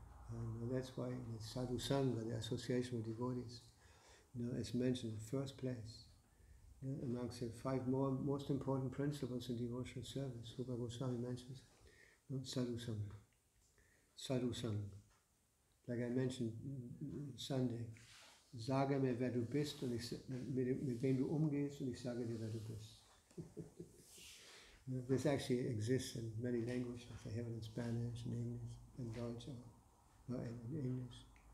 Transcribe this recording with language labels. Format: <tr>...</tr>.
<en>And that's why the Sadhu Sangha, the association with devotees, is mentioned in the first place. Amongst the five most important principles in devotional service, Rupa Goswami mentions Sadhu Sangha. Sadhu Sangha. Like I mentioned Sunday,</en> <de>sage mir, wer du bist und mit wem du umgehst und ich sage dir, wer du bist.</de> <en>This actually exists in many languages. They have it in Spanish, in English, in Deutsch, in English.</en>